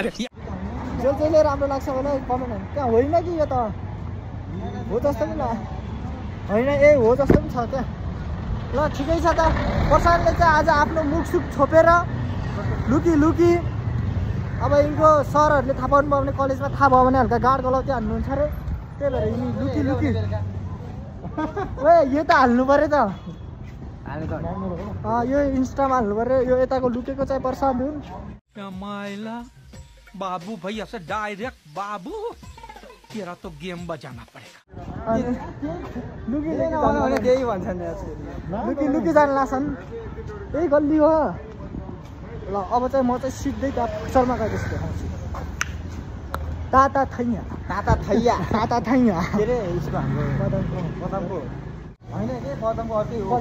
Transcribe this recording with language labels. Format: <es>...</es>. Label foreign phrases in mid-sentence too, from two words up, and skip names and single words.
<ne>जसले राम्रो लाग्छ होला कमेन्ट त्यहाँ होइन कि यो त हो जस्तो पनि ल होइन ए हो जस्तो पनि छ क्या ल ठिकै छ त प्रशान्तले चाहिँ आज आफ्नो मुखसुख छोपेर लुकी अब यिनको सरहरूले थाहा पाउनु भयो भने कलेजमा थाहा भयो भने हल्का गाड गलाउँदै हाल्नुहुन्छ अरे त्यही भएर यिनी लुकी ए यो त हाल्नु पऱ्यो त यो इन्स्टामा हाल्नु पऱ्यो यो यताको लुकेको चाहिँ प्रशान्त हुन्</ne> <hi>बाबू भैया से डाइरेक्ट बाबू तेरा तो गेम बजाना पड़ेगा।</hi> <ne>लुकी भने त्यही भन्छन् लुकी जान लाग्छन् यही गल्ली हो ल। अब चाहिँ म चाहिँ सिधै त्यहाँ पुच्छरमा गएपछि देखाउँछु। ताता थैया के अरे यसको हाम्रो बदामको होइन के बदामको अर्कै हो।</ne>